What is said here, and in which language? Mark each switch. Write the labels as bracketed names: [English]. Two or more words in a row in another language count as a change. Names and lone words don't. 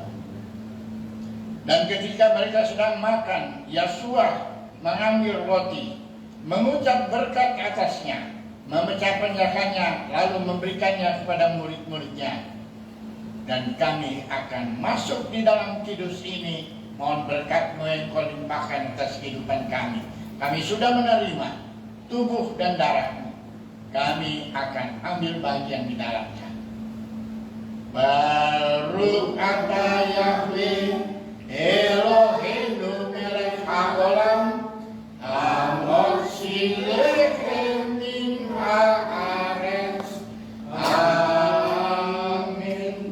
[Indonesian] Dan ketika mereka sedang makan, Yosua mengambil roti, mengucap berkat atasnya, memecah-pecahkannya, lalu memberikannya kepada murid-muridnya. Dan kami akan masuk di dalam kidus ini. Mohon berkat-Mu yang Kau limpahkan atas kehidupan kami. Kami sudah menerima tubuh dan darah-Mu. Kami akan ambil bagian di dalamnya. [Hebrew] ברוך אתה יהוה אלהינו מלך העולם, המוציא לחם מן הארץ. [Indonesian] Amin.